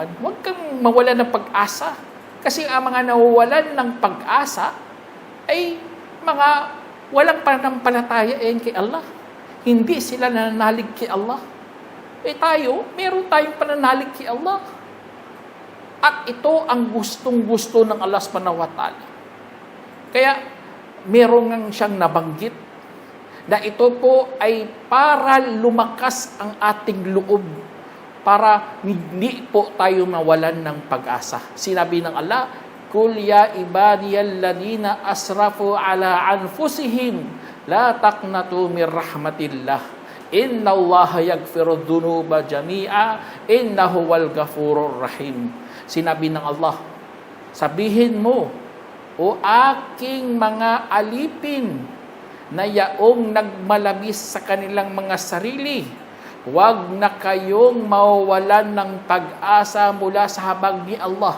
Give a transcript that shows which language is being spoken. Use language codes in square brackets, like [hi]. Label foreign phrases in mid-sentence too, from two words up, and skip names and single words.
[tl] Huwag kang mawalan ng pag-asa. Kasi ang mga nawawalan ng pag-asa ay mga walang pananampalataya kay Allah. Hindi sila nananalig kay Allah. Tayo, meron tayong pananalig kay Allah. At ito ang gustong-gusto ng Allah [ar] سبحانه وتعالى. [tl] Kaya, meron nga siyang nabanggit na ito po ay para lumakas ang ating loob, para hindi po tayo mawalan ng pag-asa. Sinabi ng [ar] Allah, قل يا عبادي الذين أسرفوا على أنفسهم لا تقنطوا من رحمة الله. إن الله يغفر ذنوب جميعا إنه هو الغفور الرحيم. [tl] Sinabi ng Allah, sabihin mo, o aking mga alipin na yaong nagmalabis sa kanilang mga sarili, huwag na kayong mawawalan ng pag-asa mula sa habag ni Allah.